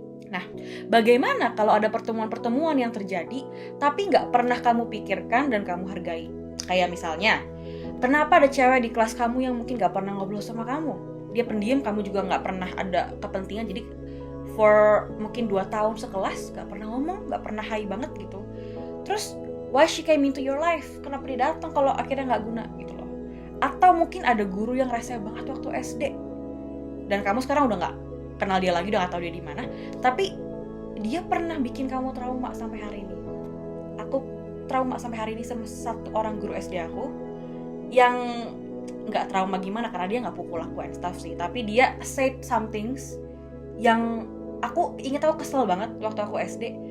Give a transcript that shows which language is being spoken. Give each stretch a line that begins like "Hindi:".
Indonesian: Nah, bagaimana kalau ada pertemuan-pertemuan yang terjadi tapi gak pernah kamu pikirkan dan kamu hargai? Kayak misalnya, kenapa ada cewek di kelas kamu yang mungkin gak pernah ngobrol sama kamu? Dia pendiam, kamu juga gak pernah ada kepentingan, jadi for mungkin 2 tahun sekelas gak pernah ngomong, gak pernah hai banget gitu.
English: Terus, why she came into your life?
Indonesian: Kenapa dia datang kalau akhirnya gak guna gitu loh? Atau mungkin ada guru yang rese banget waktu SD, dan kamu sekarang udah gak kenal dia lagi, udah gak tahu dia di mana, tapi dia pernah bikin kamu trauma sampai hari ini. Aku trauma sampai hari ini sama satu orang guru SD aku, yang nggak trauma gimana karena dia nggak pukul aku
English: and stuff
Indonesian: sih, tapi dia
English: said some things
Indonesian: yang aku inget, aku kesel banget waktu aku SD.